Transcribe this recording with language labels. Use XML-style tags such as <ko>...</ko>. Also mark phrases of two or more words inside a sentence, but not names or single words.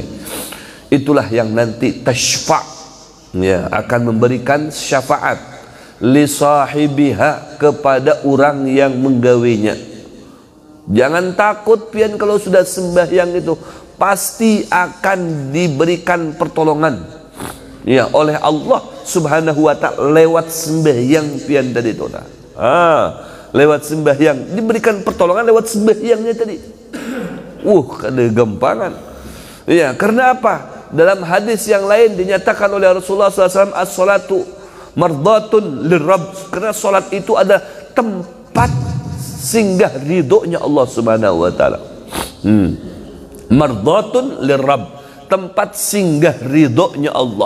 <id>Itulah yang nanti tashfa', ya, akan memberikan syafaat</id> <ar>li sahibiha,</ar> <id>kepada orang yang menggawinya. Jangan takut pian, kalau sudah sembahyang itu pasti akan diberikan pertolongan, ya, oleh Allah</id> <ar>Subhanahu wa ta'ala</ar> <id>lewat sembahyang pian tadi itu. Lewat sembahyang diberikan pertolongan lewat sembahyangnya tadi.</id> <bjn>Kada gampangan.</bjn> <id>Ya, karena apa? Dalam hadis yang lain dinyatakan oleh Rasulullah SAW,</id> <ar>as-salatu mardatun lirrabb,</ar> <id>karena salat itu ada tempat singgah ridhonya Allah</id> <ar>Subhanahu wa taala.</ar> <id>Mardatun lirrabb, tempat singgah ridhonya Allah.</id>